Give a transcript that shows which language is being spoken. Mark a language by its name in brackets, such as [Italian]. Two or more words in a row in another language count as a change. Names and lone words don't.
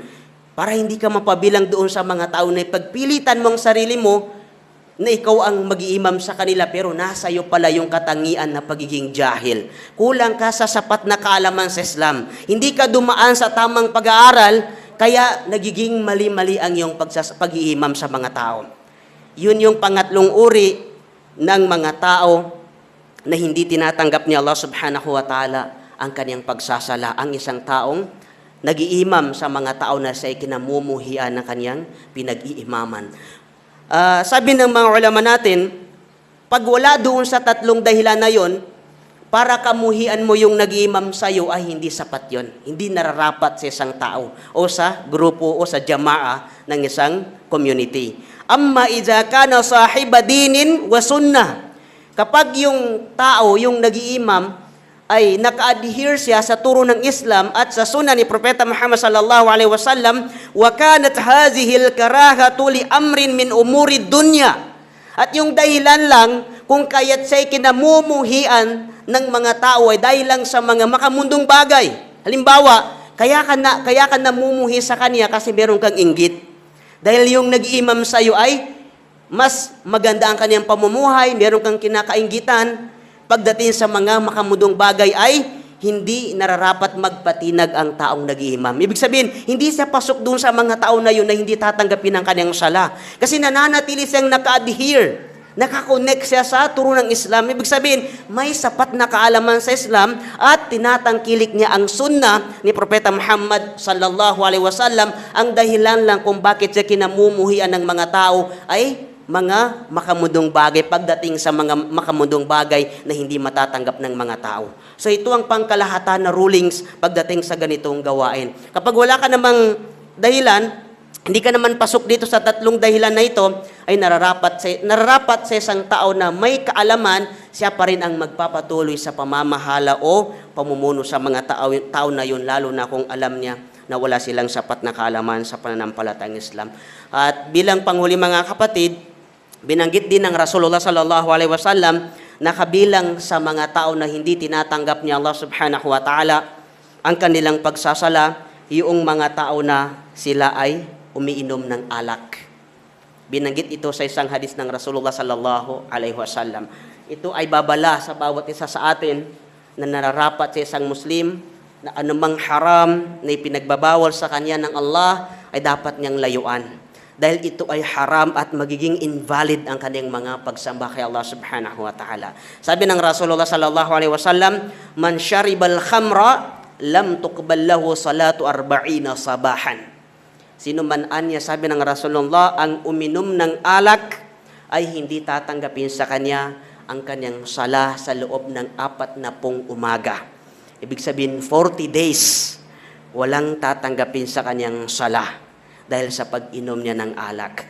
[Filipino] Para hindi ka mapabilang doon sa mga tao na pagpilitan mo ang sarili mo na ikaw ang mag-iimam sa kanila pero nasa iyo pala yung katangian na pagiging jahil. Kulang ka sa sapat na kaalaman sa Islam. Hindi ka dumaan sa tamang pag-aaral kaya nagiging mali-mali ang iyong pag-iimam sa mga tao. Yun yung pangatlong uri ng mga tao na hindi tinatanggap ni [Arabic] الله سبحانه وتعالى [Filipino] ang kanyang pagsasala. Ang isang taong nag-iimam sa mga tao na siya'y kinamumuhian ng kanyang pinag-iimaman. Sabi ng mga ulama natin, pag wala doon sa tatlong dahilan na yon, para kamuhian mo yung nag-iimam sa'yo ay hindi sapat yon. Hindi nararapat sa isang tao o sa grupo o sa jamaa ng isang community. [Arabic] أما إذا كان صاحب دين وسنة. [Filipino] Kapag yung tao, yung nag-iimam, ay naka-adhere siya sa turo ng Islam at sa sunnah ni Propeta Muhammad [Arabic] صلى الله عليه وسلم, وكانت هذه الكراهة لأمر من أمور الدنيا. [Filipino] At yung dahilan lang kung kaya't siya'y kinamumuhian ng mga tao ay dahil lang sa mga makamundong bagay. Halimbawa, kaya ka namumuhi sa kanya kasi meron kang inggit. Dahil yung nag-iimam sa iyo ay mas maganda ang kanyang pamumuhay, meron kang kinakainggitan. Pagdating sa mga makamudong bagay ay hindi nararapat magpatinag ang taong nag-iimam. Ibig sabihin, hindi siya pasok doon sa mga tao na yun na hindi tatanggapin ang kanyang sala. Kasi nananatili siyang naka-adhere, nakakonect siya sa turo ng Islam. Ibig sabihin, may sapat na kaalaman sa Islam at tinatangkilik niya ang sunnah ni Propeta Muhammad [Arabic] صلى الله عليه وسلم. [Filipino] Ang dahilan lang kung bakit siya kinamumuhian ng mga tao ay mga makamundong bagay pagdating sa mga makamundong bagay na hindi matatanggap ng mga tao. So ito ang pangkalahatan na rulings pagdating sa ganitong gawain. Kapag wala ka namang dahilan, hindi ka naman pasok dito sa tatlong dahilan na ito, ay nararapat sa isang tao na may kaalaman, siya pa rin ang magpapatuloy sa pamamahala o pamumuno sa mga tao na yun, lalo na kung alam niya na wala silang sapat na kaalaman sa pananampalatayang Islam. At bilang panghuli mga kapatid, binanggit din ng [Arabic] رسول الله صلى الله عليه وسلم [Filipino] na kabilang sa mga tao na hindi tinatanggap ni [Arabic] الله سبحانه وتعالى [Filipino] ang kanilang pagsasala, yung mga tao na sila ay umiinom ng alak. Binanggit ito sa isang hadis ng [Arabic] رسول الله صلى الله عليه وسلم. [Filipino] Ito ay babala sa bawat isa sa atin na nararapat sa isang Muslim na anumang haram na ipinagbabawal sa kanya ng Allah ay dapat niyang layuan. Dahil ito ay haram at magiging invalid ang kanyang mga pagsamba kay [Arabic] الله سبحانه وتعالى. [Filipino] Sabi ng [Arabic] رسول الله صلى الله عليه وسلم من شرب الخمر لم تقبل له صلاة 40 صباحا. [Filipino] Sino man anya, sabi ng Rasulullah, ang uminom ng alak ay hindi tatanggapin sa kanya ang kanyang sala sa loob ng 40 umaga. Ibig sabihin 40 days walang tatanggapin sa kanyang sala dahil sa pag-inom niya ng alak.